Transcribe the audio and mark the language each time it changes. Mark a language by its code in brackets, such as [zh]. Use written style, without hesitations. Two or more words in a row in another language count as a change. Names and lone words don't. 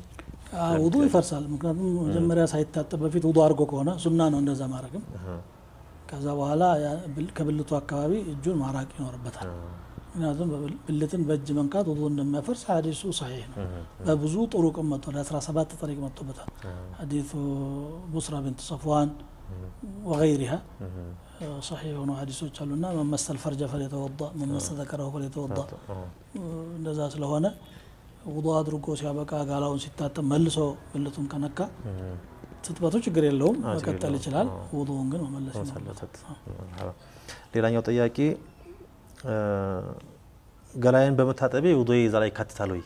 [am] ውዱ ይፈርሳል። ምክንያቱም መጀመሪያ ሳይታጠብ በፊት ውዱ አድርጎ ከሆነ ሱና ነው እንደዛ ማድረግም። ከዛ በኋላ ከብልቱ አካባቢ እጁን ማራቅ ይኖርበታል። ምክንያቱም ብልትን በእጅ መንካት ውዱ እንደሚያፈርስ ሐዲሱ صحيح ነው። በብዙ ጥሩቅ መጥቶ 17 طريق መጥቶበታል። ሐዲሱ ቡስራ ቢንት ሰፍዋን [ar] وغيرها صحيح [am] ሆኖ ሐዲሶች አሉና [ar] من مس فرجه فليتوضأ من مس ذكره فليتوضأ [am] እንደዛ ስለሆነ ውዱ አድርጎ ሲያበቃ ጋላውን ሲታጠብ መልሶ ብልቱን ከነካ ትጥበቱ ችግር የለውም መቀጠል ይችላል። ውዱውን ግን መመለስ ይኖርበታል። ሌላኛው ጥያቄ ገላዬን በመታጠቤ ውዱዬ እዛ ላይ ይካተታል ወይ?